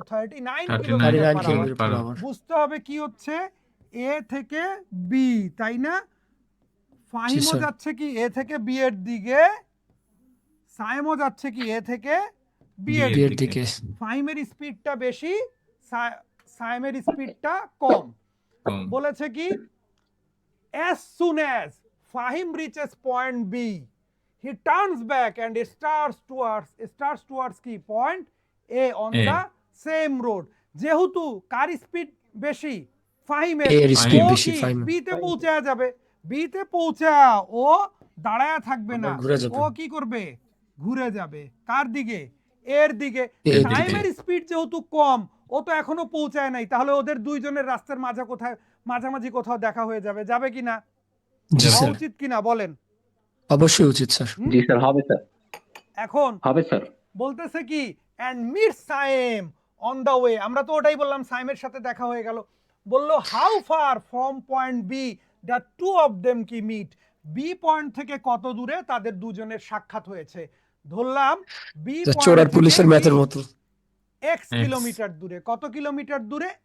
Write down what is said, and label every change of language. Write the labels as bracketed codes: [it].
[bn] 39 kilometre per hour. বুঝতে হবে কি হচ্ছে এ থেকে বি, তাই না? ফাহিমও যাচ্ছে কি এ থেকে বি এর দিকে, সাইমও যাচ্ছে কি এ থেকে বি এর দিকে। ফাহিমের স্পিডটা বেশি, সাইমের স্পিডটা কম। বলেছে কি [en] as soon as Fahim reaches point B he turns back and starts towards [bn] কি [en] point A on the same road। [bn] যেহেতু কার স্পিড বেশি? ফাহিমের। ও কি বি তে পৌঁছে যাবে, বি তে পৌঁছা ও দাঁড়ায় থাকবে না, ও কি করবে? ঘুরে যাবে। কার দিকে? এর দিকে। সাইমের স্পিড যেহেতু কম, ও তো এখনো পৌঁছায় নাই, তাহলে ওদের দুইজনের রাস্তার মাঝামাঝি কোথাও দেখা হয়ে যাবে। যাবে কিনা? উচিত কিনা বলেন? অবশ্যই উচিত স্যার। জি স্যার, হবে স্যার। এখন হবে স্যার। বলতেছে কি [en] and meet Saim on the way, [bn] আমরা তো ওটাই বললাম, সাইমের সাথে দেখা হয়ে গেল। বললো [en] how far from point B the two of them কি meet, [bn] বি পয়েন্ট থেকে কত দূরে তাদের দুজনের সাক্ষাৎ হয়েছে। ধরলাম বি চোরার পুলিশের ম্যাথের মতো। এক্স কিলোমিটার দূরে, কত কিলোমিটার দূরে?